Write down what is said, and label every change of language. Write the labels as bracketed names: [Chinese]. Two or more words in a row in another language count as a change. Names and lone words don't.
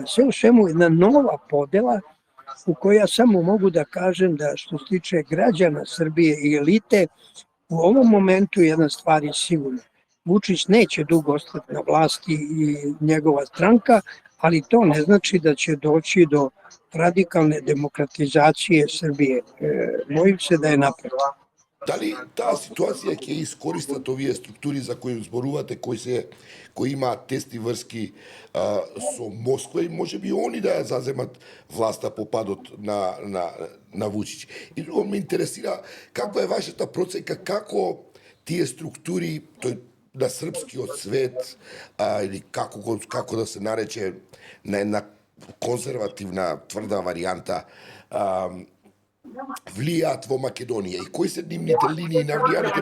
[Serbian] Sve u svemu jedna nova podela u kojoj ja samo mogu da kažem da što se tiče građana Srbije i elite, u ovom momentu jedna stvar je sigurna. Vučić neće dugo ostati na vlasti i njegova stranka, ali to ne znači da će doći do radikalne demokratizacije Srbije. Bojim se da je naprotiv. [Macedonian] Дали таа ситуација ќе искористат овие структури за кои зборувате, кои имаат тесни врски со Москва и можеби они да ја заземат власта по падот на Вучич. И друго ме интересира каква е вашата процека, како тие структури на српскиот свет или како да се нарече на една конзервативна тврда варијанта влијаат во Македонија и кои се нивните линии на влијање.